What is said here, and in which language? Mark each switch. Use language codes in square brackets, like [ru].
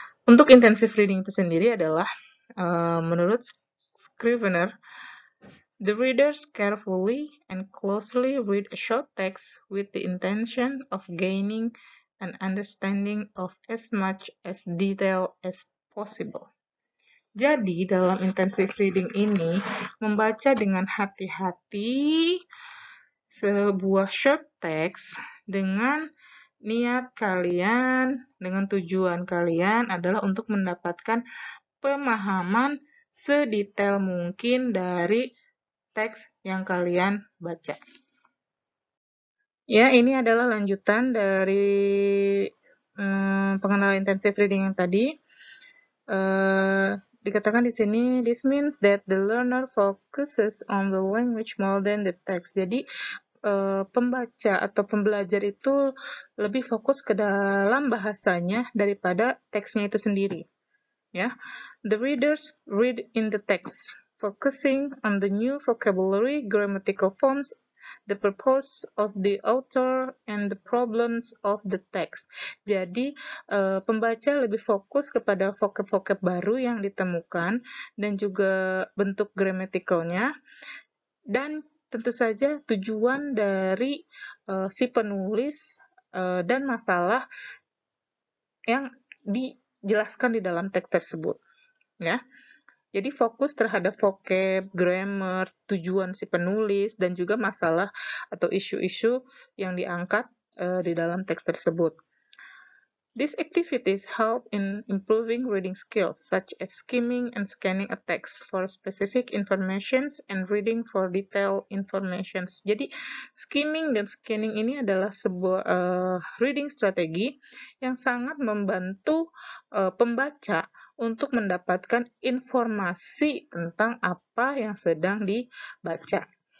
[id] Untuk intensive reading itu sendiri adalah, menurut Scrivener, [en] the readers carefully and closely read a short text with the intention of gaining an understanding of as much as detail as possible. [id] Jadi, dalam intensive reading ini, membaca dengan hati-hati sebuah short text dengan niat kalian, dengan tujuan kalian adalah untuk mendapatkan pemahaman sedetail mungkin dari teks yang kalian baca. Ya, ini adalah lanjutan dari pengenalan intensive reading yang tadi. Dikatakan di sini, [en] this means that the learner focuses on the language more than the text. [id] Jadi, pembaca atau pembelajar itu lebih fokus ke dalam bahasanya daripada teksnya itu sendiri. [en] Ya, the readers read in the text, focusing on the new vocabulary, grammatical forms, the purpose of the author, and the problems of the text. [id] Jadi, pembaca lebih fokus kepada vocab-vocab baru yang ditemukan dan juga bentuk gramaticalnya, dan tentu saja tujuan dari si penulis dan masalah yang dijelaskan di dalam teks tersebut, ya. Jadi fokus terhadap vocab, grammar, tujuan si penulis, dan juga masalah atau isu-isu yang diangkat di dalam teks tersebut. [en] These activities help in improving reading skills, such as skimming and scanning a text for specific informations and reading for detailed informations. [id] Jadi, skimming dan scanning ini adalah sebuah reading strategi yang sangat membantu pembaca untuk mendapatkan informasi tentang apa yang sedang dibaca.